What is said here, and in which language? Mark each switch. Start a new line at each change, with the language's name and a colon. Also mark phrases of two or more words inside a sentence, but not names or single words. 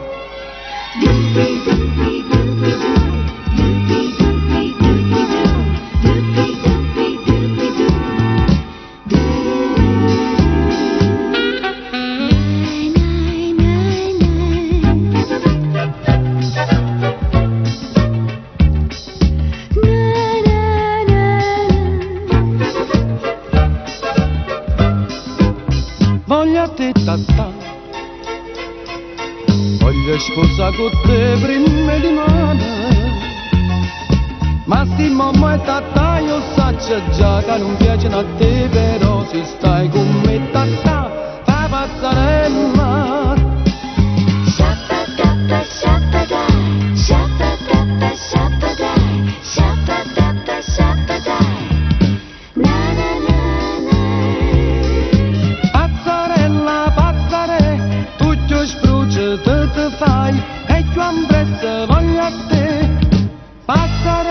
Neapolitan: Voglio a te tatà,
Italian: voglio sposare con te prima di mano,
Neapolitan: ma sti mamma e tatà io saccio già che non piacciono a te, però se stai con me tatà, fa passarella. Shabba-dabba, shabba-dai, shabba-dabba, shabba-dai, shabba-dabba, shabba-dai, na-na-na-na. Passarella, passare, tu più spruci te fai, e più ambrezza voglio a te, passarella.